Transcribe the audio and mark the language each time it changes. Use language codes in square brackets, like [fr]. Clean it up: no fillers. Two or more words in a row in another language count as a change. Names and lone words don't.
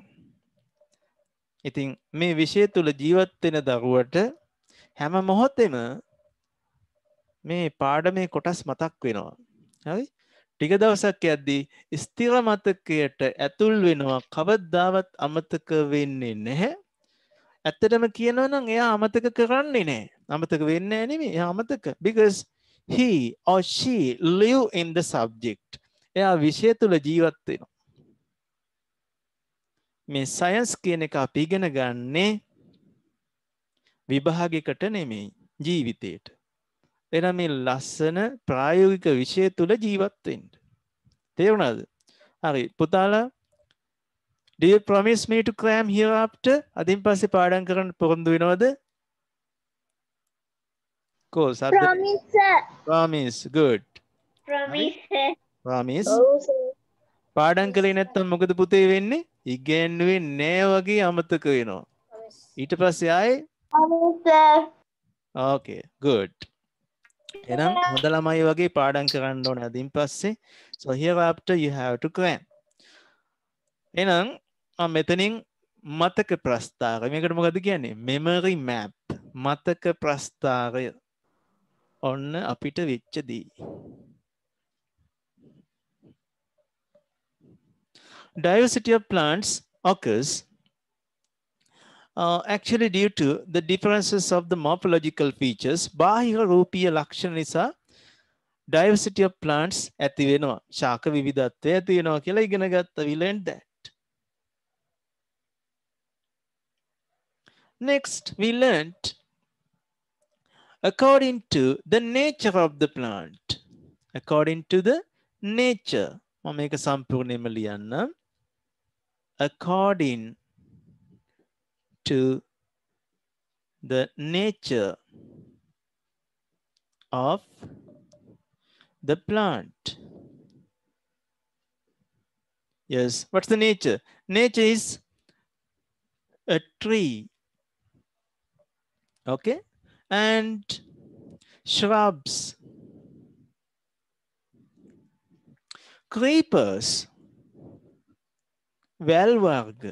[si] ඉතින් මේ විෂය තුල ජීවත් වෙන දරුවට හැම මොහොතෙම මේ පාඩමේ කොටස් මතක් වෙනවා. හරි? ටික දවසක් යද්දී ස්ථිර මතකයට ඇතුල් වෙනවා. කවදාවත් අමතක වෙන්නේ නැහැ. ඇත්තටම කියනවා නම් එයා අමතක කරන්නේ නැහැ. අමතක වෙන්නේ නැහැ නෙමෙයි. එයා අමතක [en] because he or she live in the subject. [si] එයා විෂය තුල ජීවත් වෙනවා. මේ සයන්ස් කියන එක අපි ඉගෙන ගන්නේ විභාගයකට නෙමෙයි ජීවිතේට. එහෙනම් මේ ලස්සන ප්‍රායෝගික විෂය තුල ජීවත් වෙන්න. තේරුණාද? හරි පුතාලා [en] do you promise me to cram hereafter? [si] අදින් පස්සේ පාඩම් කරන්න පොරොන්දු වෙනවද? [en] course Promise sir. promise good Promise. promise [si] ඔව් sir. පාඩම් කළේ නැත්නම් මොකද පුතේ වෙන්නේ? ඉගෙනුවේ නෑ වගේ අමතක වෙනවා. ඊට පස්සේ ආයේ [en] Promise sir. okay good. [si] එහෙනම් හොඳ ළමයි වගේ පාඩම් කරන්න ඕනේ අදින් පස්සේ. [en] so hereafter you have to cram. [si] එහෙනම් මම මෙතනින් මතක ප්‍රස්තාරය මේකට මොකද කියන්නේ? [en] memory map. [si] මතක ප්‍රස්තාරය. ඔන්න අපිට වෙච්ච දේ. [en] Diversity of plants occurs actually due to the differences of the morphological features. [si] බාහිර රූපීය ලක්ෂණ නිසා [en] diversity of plants [si] ඇති වෙනවා. ශාක විවිධත්වය ඇති වෙනවා කියලා ඉගෙන ගත්තා. [en] We learned that. Next, we learned according to the nature of the plant. According to the nature. [si] මම මේක සම්පූර්ණයෙන්ම ලියන්නම්. [en] According to the nature of the plant. Yes, what's the nature? Nature is a tree, okay, and shrubs, creepers, valvarg.